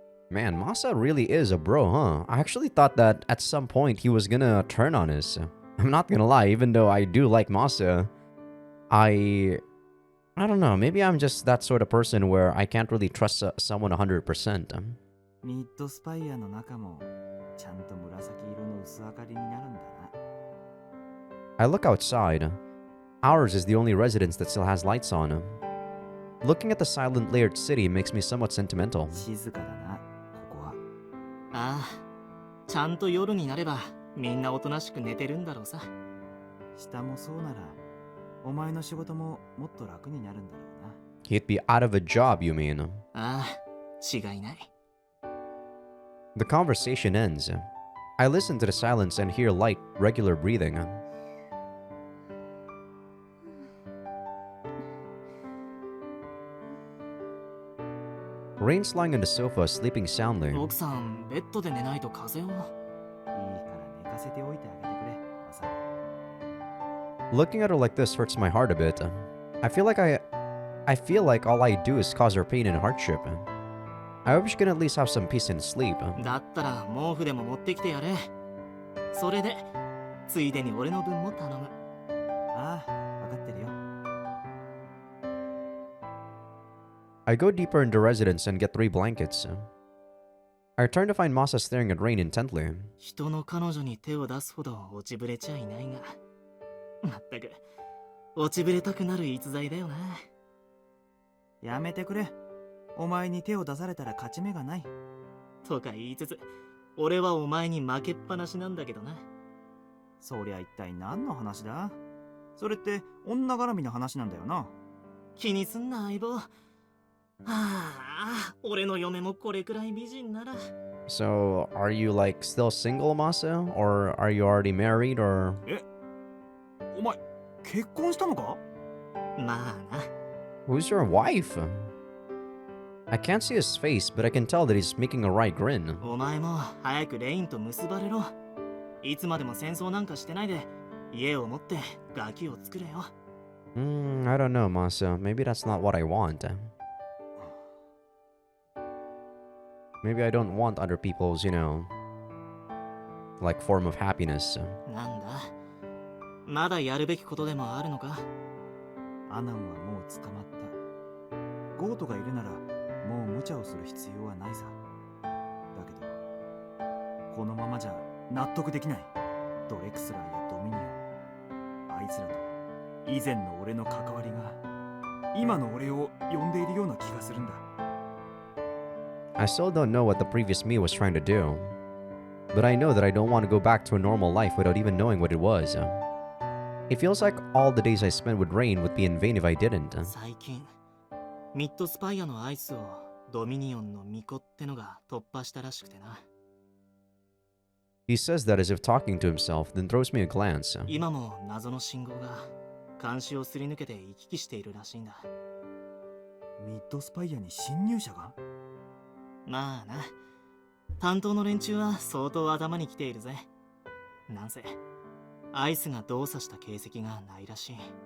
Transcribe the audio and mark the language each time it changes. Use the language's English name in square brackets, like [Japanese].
[English] Man, Masa really is a bro, huh? I actually thought that at some point he was gonna turn on us. I'm not gonna lie, even though I do like Masa, I don't know, maybe I'm just that sort of person where I can't really trust someone 100%. [Japanese] ミッドスパイアの中もちゃんと紫色の薄明かりになるんだな。 [English] I look outside. Ours is the only residence that still has lights on. Looking at the silent layered city makes me somewhat sentimental. [Japanese] 静かだな、ここは。ああ、ちゃんと夜になればみんなおとなしく寝てるんだろうさ。下もそうなら、お前の仕事ももっと楽になるんだろうな。 [English] He'd be out of a job, you mean? [Japanese] ああ、違いない。 [English] The conversation ends. I listen to the silence and hear light, regular breathing. Rain's lying on the sofa, sleeping soundly. [Japanese] 奥さん、ベッドで寝ないと風邪を。いいから寝かせておいてあげてくれ、マサ。 [English] Looking at her like this hurts my heart a bit. I feel like all I do is cause her pain and hardship. I hope she can at least have some peace and sleep. [Japanese] だったら毛布でも持ってきてやれ。それで、ついでに俺の分も頼む。ああ、わかってるよ。 [English] I go deeper into residence and get 3 blankets. I return to find Masa staring at Rain intently. [Japanese] 人の彼女に手を出すほど落ちぶれちゃいないが。まったく、落ちぶれたくなる逸材だよな。やめてくれ。お前に手を出されたら勝ち目がない。とか言いつつ、俺はお前に負けっぱなしなんだけどな。そりゃ一体何の話だ？それって女絡みの話なんだよな。気にすんな相棒。ああ、俺の嫁もこれくらい美人なら。 [English] So, are you like still single, Masa? Or are you already married, or... [Japanese] お前結婚したのか？まあな。 [English] Who's your wife? I can't see his face, but I can tell that he's making a wry grin. [Japanese] お前も早くレインと結ばれろ。いつまでも戦争なんかしてないで、家を持ってガキを作れよ。 [English] I don't know, Masa. Maybe that's not what I want. Maybe I don't want other people's, like form of happiness. [Japanese] なんだ、まだやるべきことでもあるのか？アナンはもう捕まった。ゴートがいるならもう無茶をする必要はないさ。だけどこのままじゃ納得できない。ドレクスラーやドミニオン、あいつらと以前の俺の関わりが今の俺を呼んでいるような気がするんだ。 [English] I still don't know what the previous me was trying to do. But I know that I don't want to go back to a normal life without even knowing what it was. It feels like all the days I spent with Rain would be in vain if I didn't. [Japanese] 最近ミッドスパイアのアイスをドミニオンの巫女ってのが突破したらしくてな。 [English] He says that as if talking to himself, then throws me a glance. [Japanese] 今も謎の信号が監視をすり抜けて行き来しているらしいんだ。ミッドスパイアに侵入者が？まあな、担当の連中は相当頭に来ているぜ。なんせアイスが動作した形跡がないらしい。